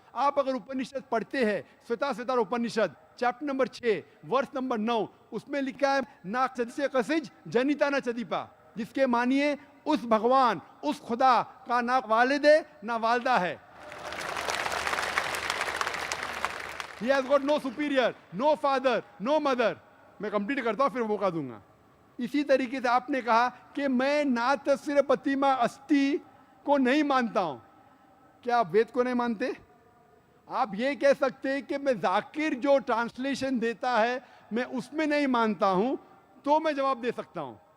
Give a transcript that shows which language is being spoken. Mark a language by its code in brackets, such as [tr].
[ur] آپ اگر اپنشد پڑھتے ہیں سوتا Upanishad chapter number 6 verse number 9, اس میں لکھا ہے نا چدسے قسج جنیتا نہ چدیپا, جس کے معنی ہے اس بھگوان اس خدا کا نہ والد ہے نہ والدہ ہے. [en] He has got no superior, no father, no mother. [ur] میں کمپلیٹ کرتا ہوں پھر موقع دوں گا. اسی طریقے سے آپ نے کہا کہ میں ناتسر پتیما استی کو نہیں مانتا ہوں. کیا آپ وید کو نہیں مانتے؟ آپ یہ کہہ سکتے کہ میں ذاکر جو ٹرانسلیشن دیتا ہے میں اس میں نہیں مانتا ہوں تو میں جواب دے سکتا ہوں.